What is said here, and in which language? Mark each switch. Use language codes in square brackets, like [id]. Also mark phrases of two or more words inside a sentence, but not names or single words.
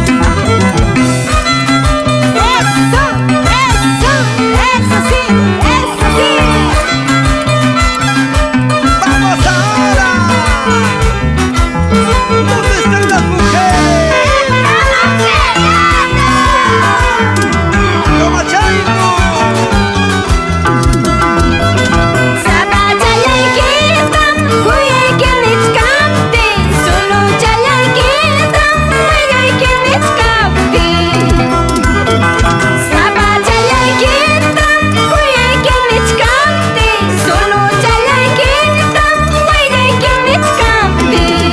[es] Eso sí, eso sí. ¡Vamos ahora! ¿Dónde están las mujeres? ¡Toma chango! [qu] Sapa chalaykitam kuyayki nichkapti, solo chalaykitam willuyki nichkapti. Sapa chalaykitam kuyayki nichkapti, solo chalaykitam willuyki nichkapti.